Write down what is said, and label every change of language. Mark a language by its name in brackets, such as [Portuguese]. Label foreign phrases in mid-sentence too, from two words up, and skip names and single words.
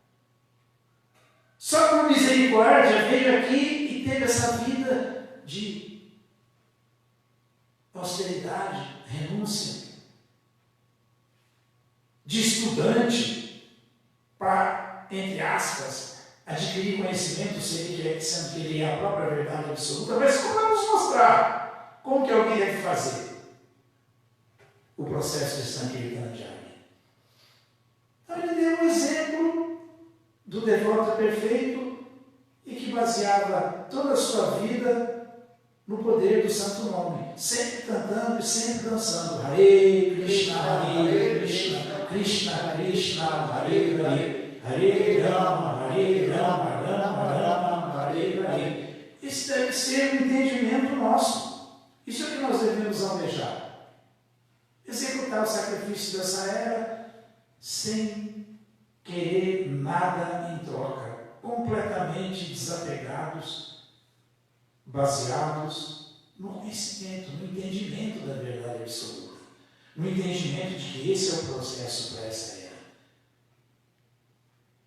[Portuguese] só por misericórdia veio aqui e teve essa vida de austeridade, renúncia, de estudante, para, entre aspas, adquirir conhecimento, sendo que ele é a própria verdade absoluta, mas como vai nos mostrar como que alguém deve fazer o processo de Sankirtana Jagya. Então ele deu um exemplo do devoto perfeito e que baseava toda a sua vida no poder do santo nome, sempre cantando e sempre dançando. [Sanskrit] हरे कृष्ण हरे कृष्ण कृष्ण कृष्ण हरे हरे हरे राम हरे राम राम राम हरे हरे. [Portuguese] Isso deve ser um entendimento nosso. Isso é o que nós devemos almejar. Executar o sacrifício dessa era sem querer nada em troca, completamente desapegados, baseados no conhecimento, no entendimento da verdade absoluta, no entendimento de que esse é o processo para essa era.